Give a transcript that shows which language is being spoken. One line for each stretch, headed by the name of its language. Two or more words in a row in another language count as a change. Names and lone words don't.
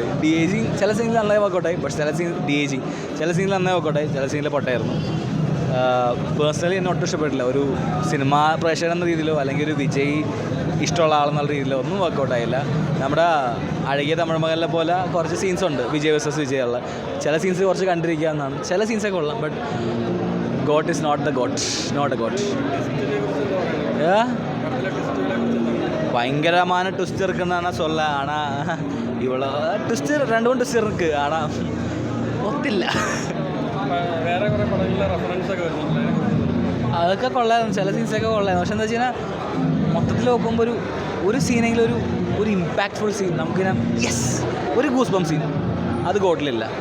Malayalam: DAGing ചില സീനിൽ നന്നായി വർക്കൗട്ടായി, പക്ഷേ ചില സീനിൽ നന്നായി വർക്കൗട്ടായി, ചില സീനിൽ പൊട്ടായിരുന്നു. പേഴ്സണലി എന്നെ ഒട്ടും ഇഷ്ടപ്പെട്ടില്ല. ഒരു സിനിമാ പ്രേക്ഷകൻ എന്ന രീതിയിലോ അല്ലെങ്കിൽ ഒരു വിജയ് ഇഷ്ടമുള്ള ആളെന്നുള്ള രീതിയിലോ ഒന്നും വർക്കൗട്ടായില്ല. നമ്മുടെ അഴകിയ തമിഴ് മകനിലെ പോലെ കുറച്ച് സീൻസ് ഉണ്ട് വിജയ് വേഴ്സസ് വിജയ് ഉള്ള. ചില സീൻസ് കുറച്ച് കണ്ടിരിക്കാവുന്നതാണ്, ചില സീൻസൊക്കെ കൊള്ളാം.
English: But GOAT is not a GOAT.
Tamil: பயங்கரமான ட்விஸ்ட் இருக்குன்னு சொல்ல. ஆனால் இவ்வளோ ட்விஸ்ட் 2 ட்விஸ்ட் இருக்குது, ஆனால் ഒത്തില്ല.
Malayalam: അതൊക്കെ കൊള്ളായിരുന്നു, ചില സീൻസൊക്കെ കൊള്ളായിരുന്നു. പക്ഷെ എന്താ വെച്ച് കഴിഞ്ഞാൽ മൊത്തത്തിൽ നോക്കുമ്പോൾ ഒരു സീനെങ്കിലും ഒരു
English: impactful scene
Malayalam: നമുക്കിങ്ങനെ ഒരു
English: goose bump scene
Malayalam: അത് ഗോട്ടിലില്ല.